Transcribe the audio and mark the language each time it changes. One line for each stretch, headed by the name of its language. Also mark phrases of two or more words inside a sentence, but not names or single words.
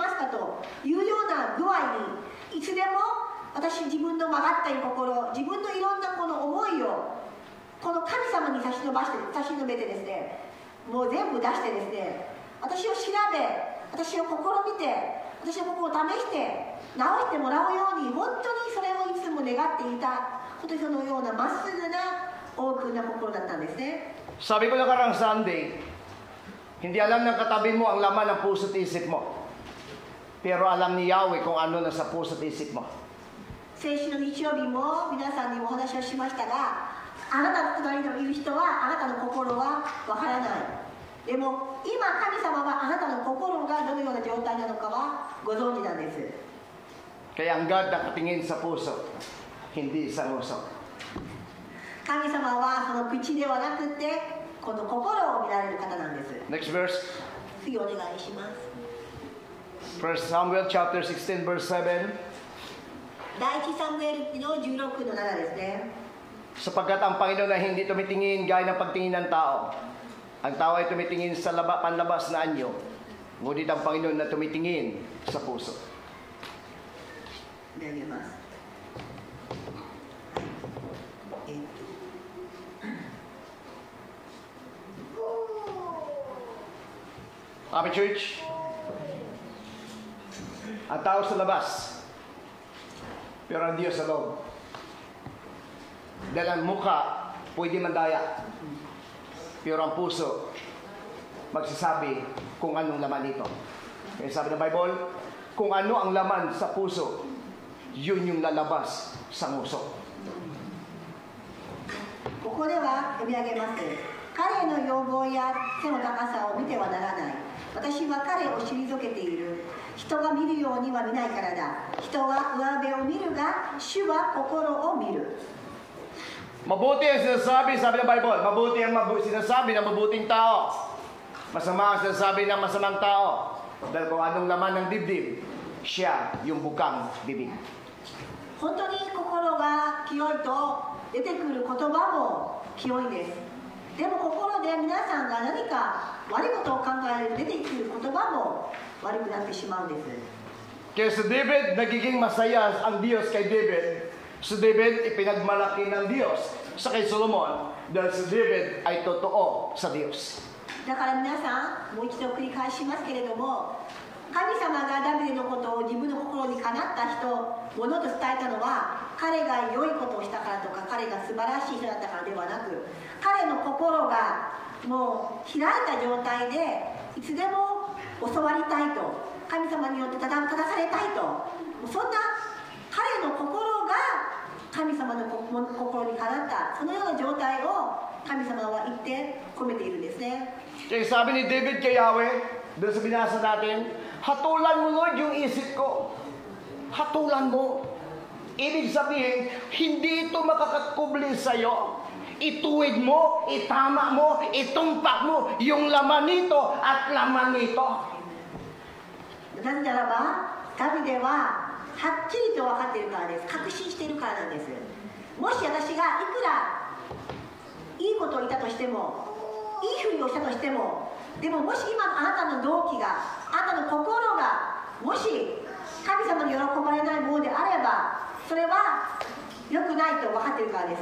Japanese: ますかというような具合に、いつでも自分の曲がった心、自分のいろんなこの思いを、この神様に差し伸べてですね、もう全部出してですね、私を調べ、私を試みて、私の心を試して直してもらうように、本当にそれをいつも願っていた、本当にそのようなまっすぐなオープンな心だったんですね。
Filipino: Sabi ko nakarang Sunday, hindi alam ng katabi mo ang laman ng puso't isip mo. Pero alam ni Yahweh kung ano nasa puso't isip mo.
Japanese: 先週の日曜日も皆さんにもお話をしましたが、あなたの隣にいる人はあなたの心はわからない。でも今神様はあなたの心がどのような状態なのかはご存知なんです。
Filipino: Kaya ang God nakatingin sa puso, hindi sa nguso.
Japanese: 神様はその口ではなくてこの心を見られる方なんです。
English: Next verse.
Japanese: 次お願いします。
English: 1 Samuel chapter 16 verse 7.
Japanese: 第一サムエル記の16の7ですね。
Filipino: Sapagkat ang Panginoon ay hindi tumitingin gaya ng pagtingin ng tao. Ang tao ay tumitingin sa panlabas na anyo. Ngunit ang Panginoon na tumitingin sa puso.
Japanese: 読みます。
English: Amen, church?
Filipino: Ang tao sa labas, pero ang Diyos sa loob. Dahil ang mukha, pwede mandaya. Pero ang puso, magsasabi kung anong laman nito. Kaya sabi ng Bible, kung ano ang laman sa puso, yun yung lalabas sa nguso.
Japanese: ここでは読み上げます。彼の要望や背の高さを見てはならない。私は彼を退けている。人が見るようには見ないからだ。人は上辺を見るが、主は心を見る。
Filipino: Mabuti ang sinasabi, sabi ng Bible, mabuti ang sinasabi ng mabuting tao. Masama ang sinasabi ng masamang tao. Dahil kung anong laman ng dibdib, siya yung bukang bibig.
Japanese: 本当に心が清いと出てくる言葉も清いです。でも心で皆さんが何か悪いことを考える出てくる言葉も悪くなってしまうんです。
Filipino: Kaya sa David, nagiging masaya ang Diyos kay David. Sa David, ipinagmalaki ng Diyos sa kay Solomon dahil si David ay totoo sa Diyos.
Japanese: だから皆さん、もう一度繰り返しますけれども、神様がダビデのことを自分の心にかなった人、ものと伝えたのは、彼が良いことをしたからとか、彼が素晴らしい人だったからではなく、彼の心がもう開いた状態で、いつでも教わりたいと、神様によって正されたいと、そんな彼の心が神様の心にかなった、そのような状態を神様は言って込めているんですね。
Filipino: Kaya sabi ni David kay Yahweh, doon sa binasa natin, hatulan mo Lord yung isip ko. Hatulan mo. Ibig sabihin, hindi ito makakakubli sa'yo. Ituwid mo, itama mo, itumpak mo yung laman nito at laman nito.
Japanese: なぜならば、ダビデははっきりと分かっているからです。確信しているからなんです。もし私がいくらいいことを言ったとしても、いいふうにをしたとしても、でももし今あなたの動機が、あなたの心がもし神様に喜ばれないものであれば、それは良くないと分かっているからです。